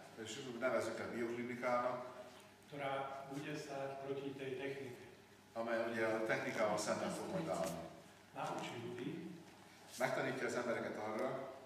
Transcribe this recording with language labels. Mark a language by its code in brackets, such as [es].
[hu] és nevezzük el bioklinikának, [sk] ktorá bude stáť proti tej technike. [hu] amely ugye a technikával szemben fog majd állni. [sk] Naučí ľudí, [hu] Megtanítja az embereket arra,